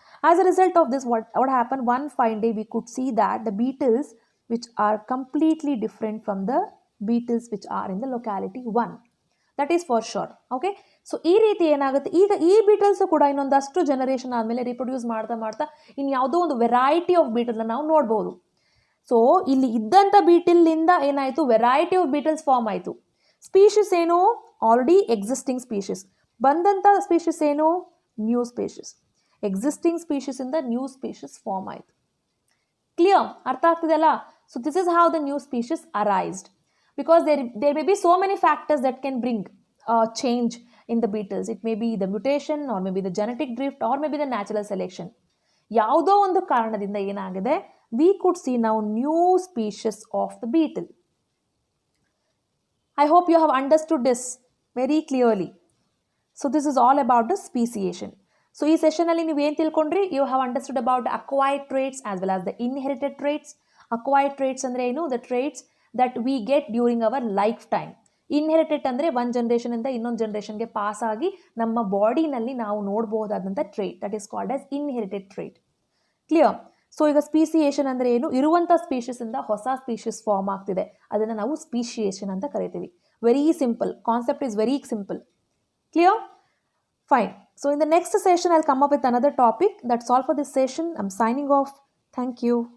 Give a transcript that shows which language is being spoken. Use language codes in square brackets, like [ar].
[en] As a result of this, what happened, one fine day we could see that the beetles which are completely different from the beetles which are in the locality 1. That is for sure. [kn] Okay, so ಈ ರೀತಿ ಏನಾಗುತ್ತೆ, ಈಗ ಈ beetles ಕೂಡ ಇನ್ನೊಂದಷ್ಟು generation ಆದಮೇಲೆ reproduce ಮಾಡ್ತಾ ಇನ್ನು ಯಾವುದೋ ಒಂದು ವೆರೈಟಿ ಆಫ್ ಬೀಟಲ್ನ ನಾವು ನೋಡ್ಬೋದು. ಸೊ ಇಲ್ಲಿ ಇದ್ದಂಥ ಬೀಟಲ್ನಿಂದ ಏನಾಯಿತು, ವೆರೈಟಿ ಆಫ್ ಬೀಟಲ್ಸ್ ಫಾರ್ಮ್ ಆಯಿತು. ಸ್ಪೀಷೀಸ್ ಏನು, ಆಲ್ರೆಡಿ ಎಕ್ಸಿಸ್ಟಿಂಗ್ ಸ್ಪೀಷೀಸ್. ಬಂದಂಥ ಸ್ಪೀಷೀಸ್ ಏನು, new species. Existing ಸ್ಪೀಷೀಸಿಂದ new species form ಆಯಿತು. [en] Clear? [kn] ಅರ್ಥ ಆಗ್ತಿದೆಯಲ್ಲ? [en] So this is how the new species arised. Because there may be so many factors that can bring change in the beetles. It may be the mutation, or maybe the genetic drift, or maybe the natural selection. [kn] ಯಾವುದೋ ಒಂದು ಕಾರಣದಿಂದ ಏನಾಗಿದೆ, [en] we could see now new species of the beetle. I hope you have understood this very clearly. So this is all about the speciation. So [kn] ಈ ಸೆಷನಲ್ಲಿ ನೀವು ಏನು ತಿಳ್ಕೊಂಡ್ರಿ, [en] you have understood about the acquired traits as well as the inherited traits. Acquired traits [kn] ಅಂದರೆ ಏನು, [en] the traits that we get during our lifetime. [kn] Inherited ಅಂದರೆ ಒಂದು ಜನರೇಷನಿಂದ ಇನ್ನೊಂದು ಜನರೇಷನ್ಗೆ pass ಆಗಿ ನಮ್ಮ ಬಾಡಿನಲ್ಲಿ ನಾವು ನೋಡಬಹುದಾದಂಥ trait, [en] That is called as inherited trait. [kn] Clear? So ಈಗ speciation ಅಂದರೆ ಏನು, ಇರುವಂಥ ಸ್ಪೀಷೀಸಿಂದ ಹೊಸ ಸ್ಪೀಷೀಸ್ ಫಾರ್ಮ್ ಆಗ್ತಿದೆ, ಅದನ್ನು ನಾವು ಸ್ಪೀಶಿಯೇಷನ್ ಅಂತ ಕರಿತೀವಿ. [en] Very simple concept, is very simple. Clear? Fine. So in the next session I'll come up with another topic. That's all for this session. I'm signing off. Thank you.